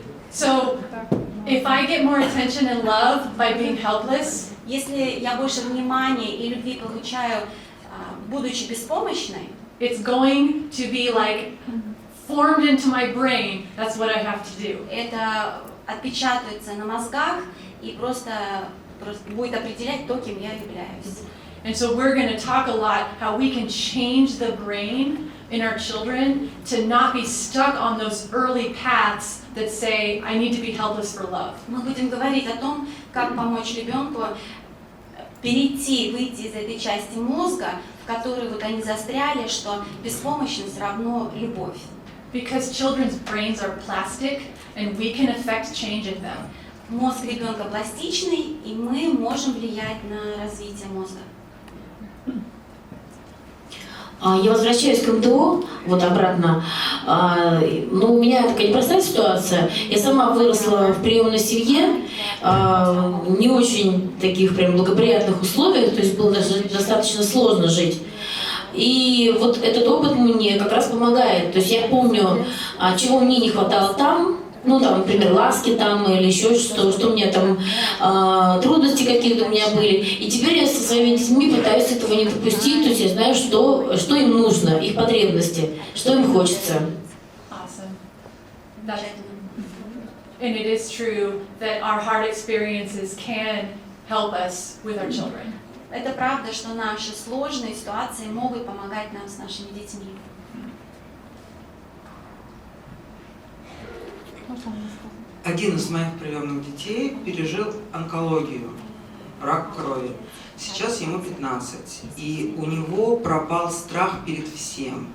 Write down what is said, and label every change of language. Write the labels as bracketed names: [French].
[English] So, if I get more attention and love by being helpless, [Russian] если я больше внимания и любви получаю, будучи беспомощной, [English] it's going to be like formed into my brain. That's what I have to do. [Russian] Это отпечатается на мозгах и просто будет определять то, кем я являюсь. [English] And so we're going to talk a lot how we can change the brain in our children to not be stuck on those early paths that say, I need to be helpless for love. [Russian] Мы будем говорить о том, как помочь ребенку выйти из этой части мозга, в которой вот они застряли, что беспомощность равно любовь. [English] Because children's brains are plastic and we can affect change in them. [Russian] Мозг ребенка пластичный, и мы можем влиять на развитие мозга. Я возвращаюсь к МТО, вот обратно. Ну, у меня такая непростая ситуация. Я сама выросла в приемной семье, не очень таких прям благоприятных условиях, то есть было даже достаточно сложно жить. И вот этот опыт мне как раз помогает. То есть я помню, чего мне не хватало там, ну там, например, ласки там или еще что у меня там, трудности какие-то у меня были. И теперь я со своими детьми пытаюсь этого не допустить, то есть я знаю, что им нужно, их потребности, что им хочется. [English] Awesome. And it is true that our hard experiences can help us with our children. [Russian] Это правда, что наши сложные ситуации могут помогать нам с нашими детьми. Один из моих приемных детей пережил онкологию, рак крови. Сейчас ему 15, и у него пропал страх перед всем.